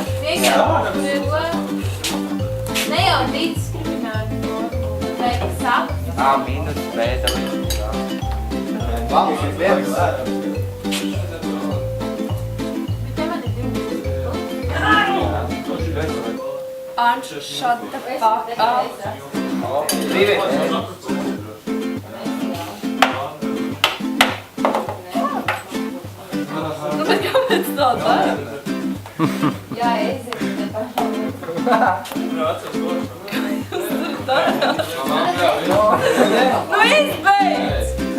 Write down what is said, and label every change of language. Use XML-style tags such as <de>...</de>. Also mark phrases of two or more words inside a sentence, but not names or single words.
<lv>Vienkārši ne jau diskriminēta formula, bet saknes. A mīnus B dalīt. Bet te man ir 2. Anš,</lv> <en>shut the fuck up.</en> <lv>Divi. Nu, bet kāpēc tā dara? Jā, aiziet. Nu, izbeidz!</lv>